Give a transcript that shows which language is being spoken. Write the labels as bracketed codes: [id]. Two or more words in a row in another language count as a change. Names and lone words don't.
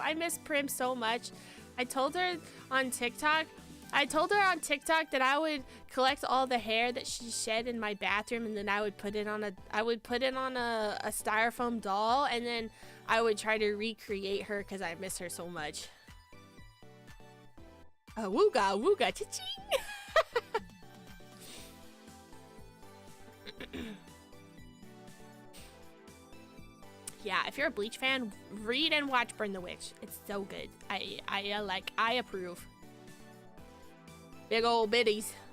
[en] I miss Prim so much. I told her on TikTok that I would collect all the hair that she shed in my bathroom, and then I would put it on a styrofoam doll, and then I would try to recreate her because I miss her so much. Wooga wooga cha-ching. Yeah, if you're a Bleach fan, read and watch Burn the Witch. It's so good. I approve. Big old bitties.